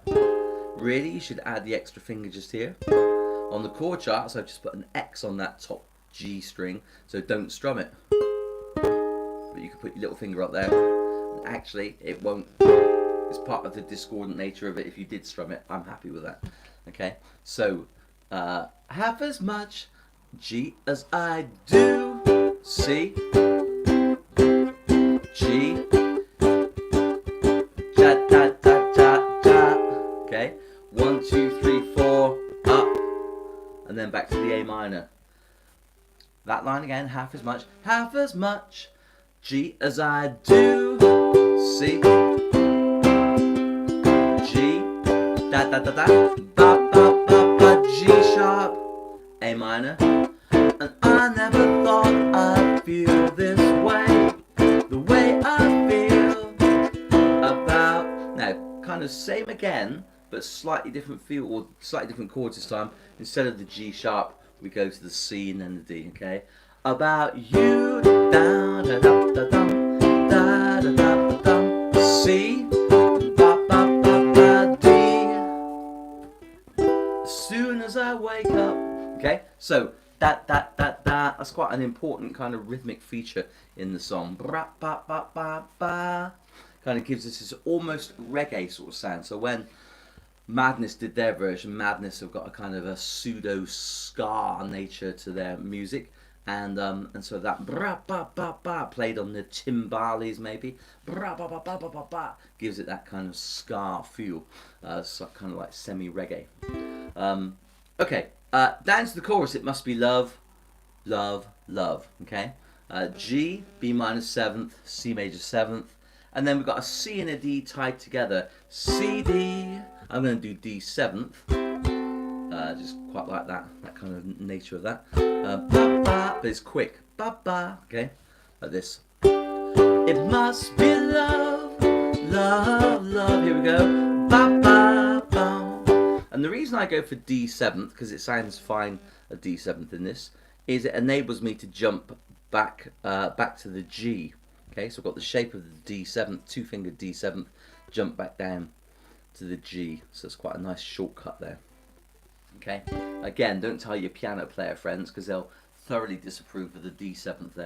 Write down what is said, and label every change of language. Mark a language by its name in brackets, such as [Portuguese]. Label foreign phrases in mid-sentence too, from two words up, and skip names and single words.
[English] Really, you should add the extra finger just here. On the chord chart, so I've just put an X on that top G string, so don't strum it. But you can put your little finger up there. And actually, it won't. It's part of the discordant nature of it. If you did strum it, I'm happy with that. Okay, so half as much G as I do. C, G, da da da da da. Okay, 1, 2, 3, 4, up, and then back to the A minor. That line again, half as much G as I do. C, G, da da da da, ba ba ba ba, G sharp, A minor. And I never thought I'd feel this way, the way I feel about. Now, kind of same again, but slightly different feel, or slightly different chords this time. Instead of the G sharp, we go to the C and then the D, okay? About you, da da da da dum, da da da da dum, C, ba ba ba ba, D. As soon as I wake up, okay? So, that, that's quite an important kind of rhythmic feature in the song. Bra, ba, ba, ba, ba. Kind of gives us this almost reggae sort of sound. So when Madness did their version, Madness have got a kind of a pseudo ska nature to their music, and so that bra, ba, ba, ba, played on the timbales maybe, bra, ba, ba, ba, ba, ba, ba, gives it that kind of ska feel, so kind of like semi reggae. Okay. Down to the chorus, it must be love, love, love. Okay, G, B minor 7th, C major 7th, and then we've got a C and a D tied together. C, D. I'm going to do D 7th. Just quite like that kind of nature of that. Ba, ba, but it's quick. Ba, ba. Okay, like this. It must be love, love, love. Here we go. Ba, ba, ba. And the reason I go for D 7th, because it sounds fine a D 7th in this, is it enables me to jump back to the G. Okay, so I've got the shape of the D7th, 2-finger D7th, jump back down to the G. So it's quite a nice shortcut there. Okay, again, don't tell your piano player friends because they'll thoroughly disapprove of the D7th there.